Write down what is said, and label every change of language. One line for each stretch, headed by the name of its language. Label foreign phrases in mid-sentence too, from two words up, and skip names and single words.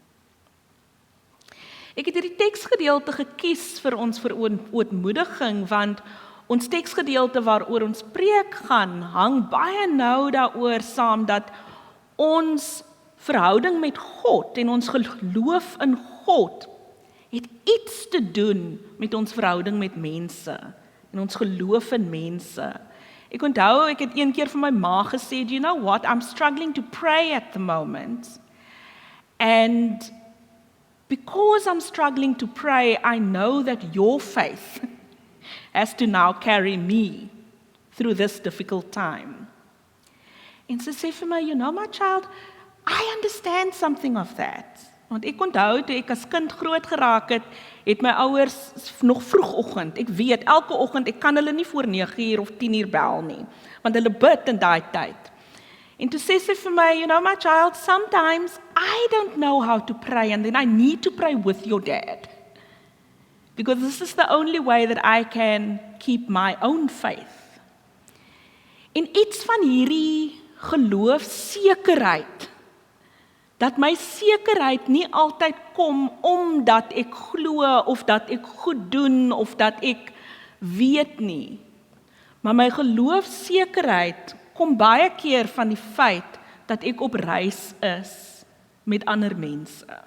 Afrikaans: Ek het hierdie teksgedeelte gekies vir ons verootmoediging, want ons teksgedeelte waaroor ons preek gaan, hang baie nou daaroor saam dat ons verhouding met God en ons geloof in God het iets te doen met ons verhouding met mense en ons geloof in mense. Ek onthou, ek het een keer vir my ma gesê,
English: do you know what, I'm struggling to pray at the moment. And because I'm struggling to pray, I know that your faith has to now carry me through this difficult time.
Afrikaans: En sy sê vir my,
English: you know my child, I understand something of that.
Afrikaans: Want ek onthou, toe ek as kind groot geraak het my ouers nog vroegoggend, ek weet, elke oggend, ek kan hulle nie voor 9:00 of 10:00 bel nie, want hulle bid in daai tyd. En toe sê sy vir my,
English: you know my child, sometimes I don't know how to pray, and then I need to pray with your dad. Because this is the only way that I can keep my own faith.
Afrikaans: En iets van hierdie geloofsekerheid, dat my sekerheid nie altyd kom omdat ek glo of dat ek goed doen of dat ek weet nie. Maar my geloofsekerheid kom baie keer van die feit dat ek op reis is met ander mense.